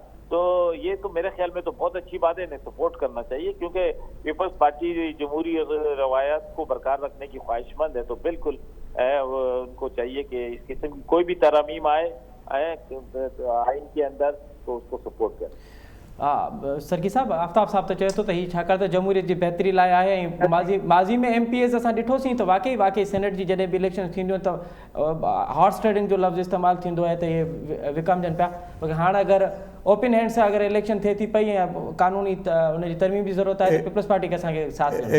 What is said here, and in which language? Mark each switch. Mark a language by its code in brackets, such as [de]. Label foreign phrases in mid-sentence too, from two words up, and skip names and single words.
[ur] تو یہ تو میرے خیال میں تو بہت اچھی بات ہے, انہیں سپورٹ کرنا چاہیے کیونکہ پیپلز پارٹی جمہوری روایات کو برقرار رکھنے کی خواہش مند ہے. تو بالکل ان کو چاہیے کہ اس قسم کی کوئی بھی ترامیم آئے آئین کے اندر تو اس کو سپورٹ کریں. [sd] सरकी साहब, आफ्ताब साहब तो चए थो त ही छाकाणि त जमहूरियत जी बहितरी लाइ आहे ऐं माज़ी में MPs असां ॾिठोसीं त वाकई सेनेट जी जॾहिं बि इलेक्शन थींदियूं त [en] horse trading [sd] जो लफ़्ज़ इस्तेमालु थींदो आहे त इहे विकामजनि पिया. पर हाणे अगरि [en] open hand [sd] सां अगरि इलेक्शन थिए थी पई ऐं कानूनी उनजी तरमीम जी ज़रूरत आहे त पीपल्स पार्टी खे असांखे साथ ॾियणो.